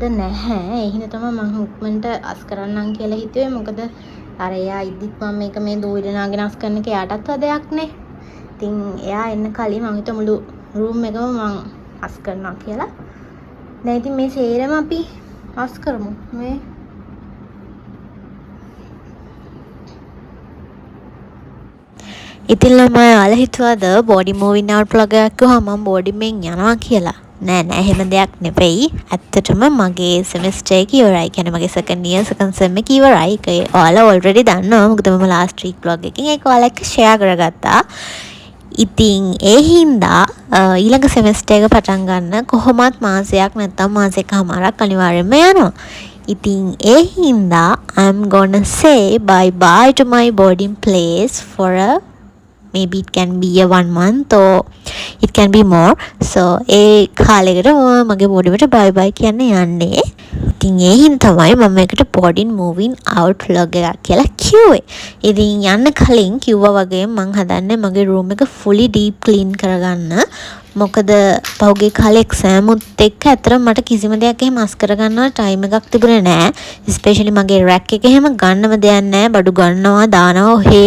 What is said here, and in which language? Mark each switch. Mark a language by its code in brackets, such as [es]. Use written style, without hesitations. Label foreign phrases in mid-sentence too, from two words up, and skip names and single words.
[si] නැහැ ඒ හින්දා තමයි මම ඉක්මනට අස් කරන්නම් කියලා හිතුවේ මොකද අර එයා ඉද්දිත් මම මේක මේ දූවිලනාගෙන අස් කරන එක එයාටත් වදයක් නේ ඉතින් එයා එන්න කලින් මම හිතුවා මුළු රූම් එකම මම අස් කරනවා කියලා දැන් ඉතින් මේ සේරම අපි අස් කරමු මේ ඉතින් ළමයි ඔයාලා හිතුවද [en] boarding moving out [si] vlog එකක් ගහම මම බෝඩි මෙන් යනවා කියලා නෑ එහෙම දෙයක් නෙවෙයි ඇත්තටම මගේ සෙමෙස්ටර් එක ඉවරයි කියන්නේ මගේ [en] second year second sem [si] එක ඉවරයි ඒක ඔයාලා already දන්නවා මොකද මම [en] last week vlog [si] එකකින් ඒක ඔයාලා එක්ක share කරගත්තා ඉතින් ඒ හින්දා ඊළඟ සෙමෙස්ටර් එක පටන් ගන්න කොහොමත් මාසයක් නැත්නම් මාසෙකමාරක් අනිවාර්යයෙන්ම යනවා ඉතින් ඒ හින්දා [en] I'm gonna say bye bye to my boarding place for a maybe it can be a 1 month or it can be more so [si] ඒ කාලෙකට මගේ බෝඩියට [en] bye bye [si] කියන්න යන්නේ ඉතින් ඒ හින්දා තමයි මම මේකට [en] boarding moving out vlog [si] එකක් කියලා කිව්වේ ඉතින් යන්න කලින් කිව්වා වගේ මම හදන්නේ මගේ room එක [en] fully deep clean [si] කරගන්න මොකද පහුගිය කාලේ exam උත් එක්ක ඇත්තටම මට කිසිම දෙයක් එහෙම අස් කරගන්න ටයිම් එකක් තිබුණේ නැහැ. especially මගේ rack එක එහෙම ගන්නම දෙයක් නැහැ. බඩු ගන්නවා දානවා ඔහේ.